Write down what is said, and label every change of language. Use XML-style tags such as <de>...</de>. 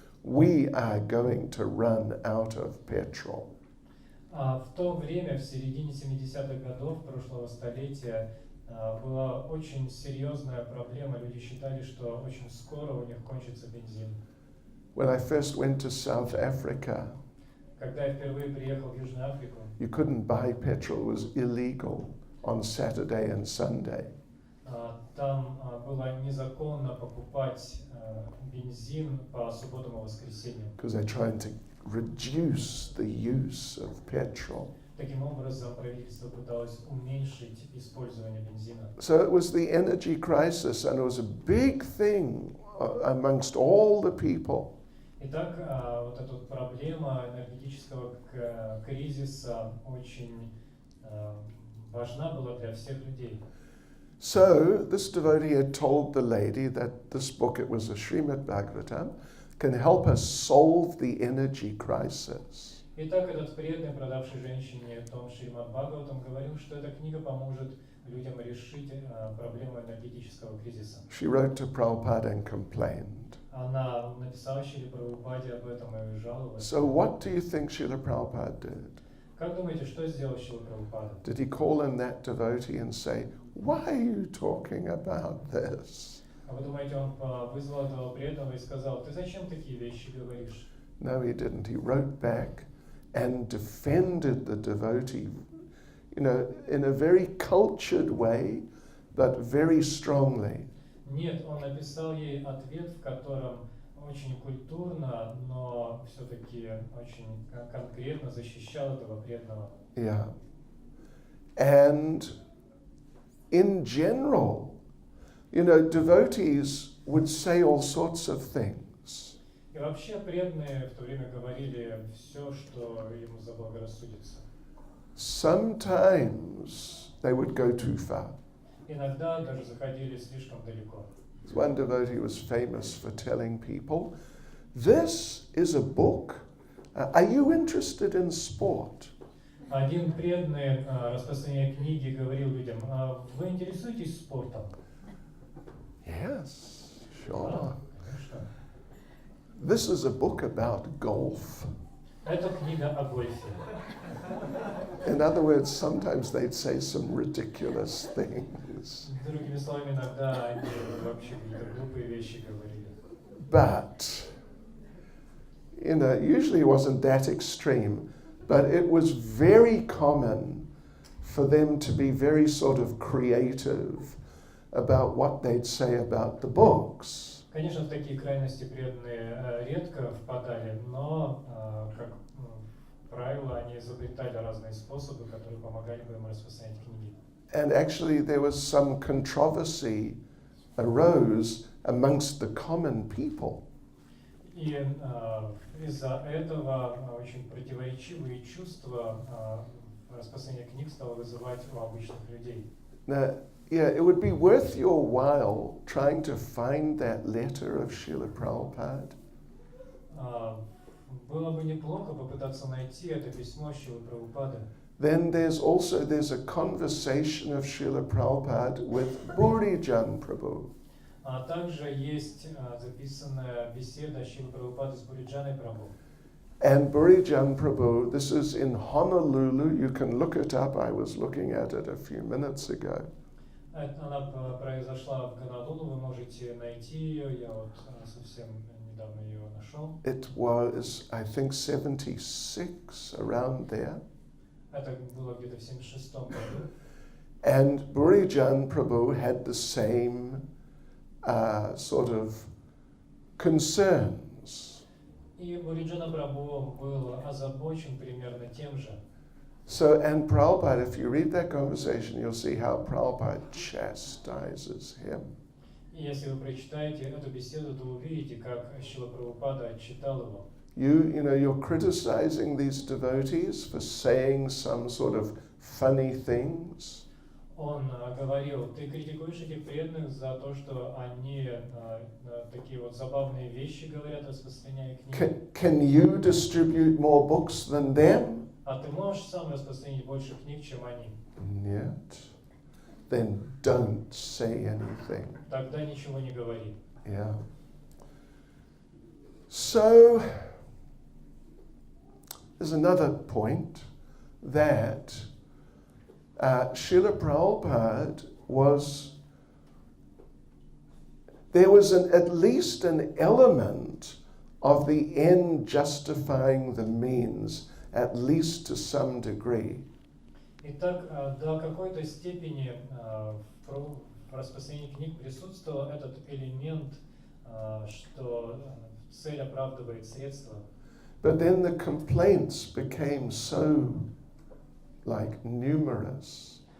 <en>We are going to run out of petrol.</en> <ru>В то время, в середине 70-х годов прошлого столетия, была очень серьезная проблема. Люди считали, что очень скоро у них кончится бензин.</ru> <en>When I first went to South Africa,</en> <ru>Когда я впервые приехал в Южную Африку,</ru> <en>you couldn't buy petrol. It was illegal on Saturday and Sunday.</en> <ru>Там было незаконно покупать бензин по субботам и воскресеньям.</ru> <en>Because they're trying to reduce the use of petrol.</en> <ru>Таким образом, правительство пыталось уменьшить использование бензина.</ru> <en>So it was the energy crisis, and it was a big thing amongst all the people.</en> <ru>Итак, вот эта вот проблема энергетического кризиса очень важна была для всех людей.</ru> <en>So this devotee had told the lady that this book, it was a Srimad Bhagavatam, can help us solve the energy crisis.</en> <ru>Итак, этот преданный, продавший женщине том Шримад Бхагаватам, говорил, что эта книга поможет людям решить проблему энергетического кризиса.</ru> <en>She wrote to Prabhupada and complained.</en> <ru>Она написала Шриле Прабхупаде об этом и жаловалась.</ru> <en>So what do you think Srila Prabhupada did?</en> <ru>Как думаете, что сделал Шрила Прабхупада?</ru> <en>Did he call in that devotee and say, why are you talking about this?</en> <ru>А вы думаете, он вызвал этого преданного и сказал: ты зачем такие вещи говоришь?</ru> <en>No, he didn't. He wrote back and defended the devotee, in a very cultured way, but very strongly.</en> <ru>Нет, он написал ей ответ, в котором очень культурно, но все-таки очень конкретно защищал этого преданного. Yeah.</ru> <en>And in general, devotees would say all sorts of things.</en> <ru>И вообще преданные в то время говорили все, что ему заблагорассудится.</ru> <en>Sometimes they would go too far.</en> <ru>Иногда даже заходили слишком далеко.</ru> <en>One devotee was famous for telling people, this is a book. Are you interested in sport?</en> <ru>Один преданный, распространяя книги, говорил людям: вы интересуетесь спортом?</ru> <en>Yes, sure.</en> <ru>Да, конечно.</ru> <en>This is a book about golf.</en> <ru>Это книга о гольфе.</ru> <en>In other words, sometimes they'd say some ridiculous things.</en> <ru>Другими словами, иногда они вообще какие-то глупые вещи говорили.</ru> <en>But, usually it wasn't that extreme, but it was very common for them to be very sort of creative about what they'd say about the books.</en> <ru>Конечно, в такие крайности преданные редко впадали, но, как правило, они изобретали разные способы, которые помогали бы им распространять книги.</ru> <en>And actually there was some controversy arose amongst the common people.</en> <ru>И из-за этого очень противоречивые чувства распространение книг стало вызывать у обычных людей.</ru> <en>Now, yeah, it would be worth your while trying to find that letter of Srila Prabhupada.</en> <ru>Было бы неплохо попытаться найти это письмо Шрилы Прабхупады.</ru> <en>Then there's a conversation of Srila Prabhupada with Burijan Prabhu.</en> <ru>А также есть записанная беседа Шрилы Прабхупады с Буриджаной Прабху.</ru> <en>And Burijan Prabhu, this is in Honolulu, you can look it up, I was looking at it a few minutes ago.</en> <ru>Она произошла в Гонолулу, вы можете найти ее, я вот совсем недавно ее нашел.</ru> <en>It was, I think, 76, around there.</en> <ru>Это было где-то в 76-м году.</ru> <en>And Burijan Prabhu had the same sort of concerns.</en> <ru>И Буриджана Прабху был озабочен примерно тем же.</ru> <en>So, and Prabhupada, if you read that conversation, you'll see how Prabhupada chastises him.</en> <ru>И если вы прочитаете эту беседу, то увидите, как Шрила Прабхупада отчитал его.</ru> <en>You're criticizing these devotees for saying some sort of funny things.</en> <ru>Он говорил: ты критикуешь этих преданных за то, что они такие вот забавные вещи говорят, распространяя книги.</ru> <en>Can you distribute more books than them?</en> <ru>А ты можешь сам распространить больше книг, чем они? Нет.</ru> <en>Then don't say anything.</en> <ru>Тогда ничего не говори. Yeah.</ru> <en>So, there's another point that Srila Prabhupada there was at least an element of the end justifying the means, at least to some degree.</en> <ru>Итак, до какой-то степени в распространении книг присутствовал этот элемент, что цель оправдывает средства.</ru> <en>But then the complaints became so numerous.</en>